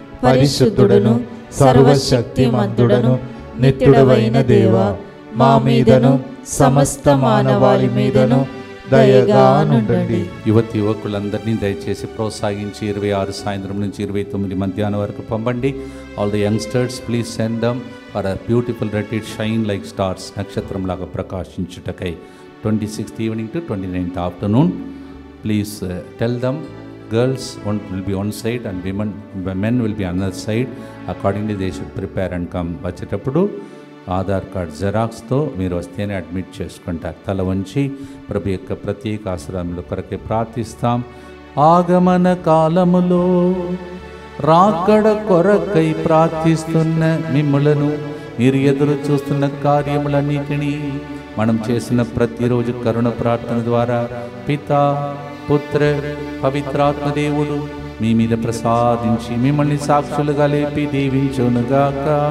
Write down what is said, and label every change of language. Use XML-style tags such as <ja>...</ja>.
<te>పరిశుద్ధుడను సర్వశక్తిమంతుడను నిత్యుడవైన దేవా, మా మీదను సమస్త మానవాళి మీదను దయగా నుండండి. యువతి యువకులందరినీ దయచేసి ప్రోత్సహించి 26 సాయంత్రం నుంచి 29 మధ్యాహ్నం వరకు పంపండి.</te> <en>all the youngsters please send them for a beautiful retreat shine like stars,</en> <te>నక్షత్రంలాగా ప్రకాశించుటకై</te> <en>26th evening to 29th afternoon please tell them girls will be one side and men will be another side. Accordingly they should prepare and come.</en> <te>వచ్చేటప్పుడు Aadhaar card జెరాక్స్తో మీరు వస్తేనే admit చేసుకుంటారు. తల వంచి ప్రభు యొక్క ప్రత్యేక ఆశ్రమంలో కొరకే ప్రార్థిస్తాం. ఆగమన కాలములో రాకడ కొరకై ప్రార్థిస్తున్న మిమ్ములను, మీరు ఎదురు చూస్తున్న కార్యములన్నిటినీ మనం చేసిన ప్రతిరోజు కరుణ ప్రార్థన ద్వారా పితా పుత్ర పవిత్రాత్మ దేవుడు మీ మీద ప్రసాదించి మిమ్మల్ని సాక్షులుగా లేపి దీవించునుగాక.</te>